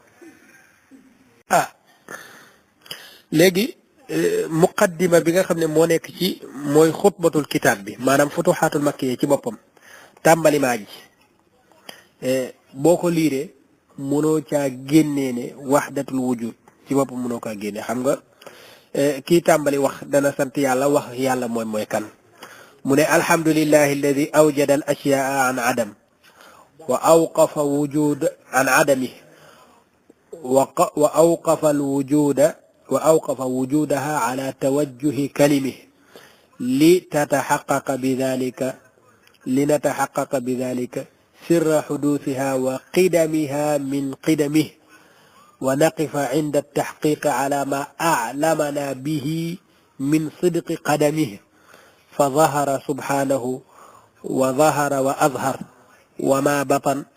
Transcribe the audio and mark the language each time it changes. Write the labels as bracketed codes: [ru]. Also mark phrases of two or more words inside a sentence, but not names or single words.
[wo] léegi muqaddima bi nga xam ne moo nekk ci mooy xutbatul kitaab bi maanaam futuxaatul makkiya ci boppam tàmbali maa ji boo ko liiree mënoo caa génnee ne [ar] وحدة الوجود [wo] ci boppam mënoo kaa génne xam nga kii tàmbali wax dana sant yàlla wax yàlla mooy kan mu ne [ar] الحمد لله الذي أوجد الأشياء عن عدم وأوقف وجود عن عدم وأوقف الوجود وأوقف وجودها على توجه كلمه لنتحقق بذلك سر حدوثها وقدمها من قدمه ونقف عند التحقيق على ما أعلمنا به من صدق قدمه فظهر سبحانه وظهر وأظهر وما بطن